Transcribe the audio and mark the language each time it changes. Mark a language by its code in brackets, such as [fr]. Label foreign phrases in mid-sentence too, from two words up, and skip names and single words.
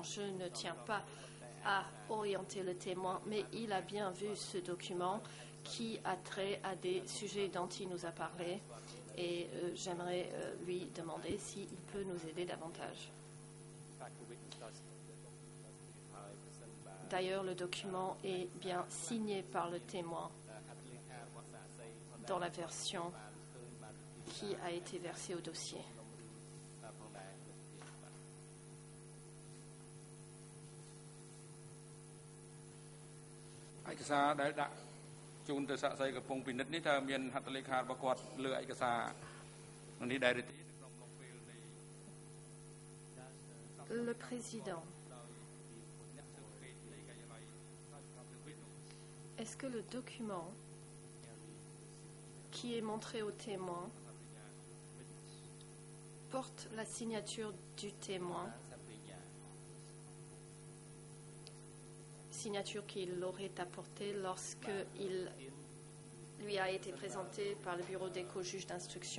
[fr] Je ne tiens pas à orienter le témoin, mais il a bien vu ce document qui a trait à des sujets dont il nous a parlé, et j'aimerais lui demander s'il peut nous aider davantage. D'ailleurs, le document est bien signé par le témoin dans la version qui a été versée au dossier. [km] ឯកសារដែលដាក់ជូនទៅសាក្សីកំពុងពិនិត្យនេះតើមានហត្ថលេខារបស់គាត់លើឯកសារនេះដែរទេក្នុងពេលនៃ [fr] Le président, est-ce que le document qui est montré au témoin porte la signature du témoin, signature qu'il aurait apportée lorsqu'il lui a été présenté par le bureau des co-juges d'instruction?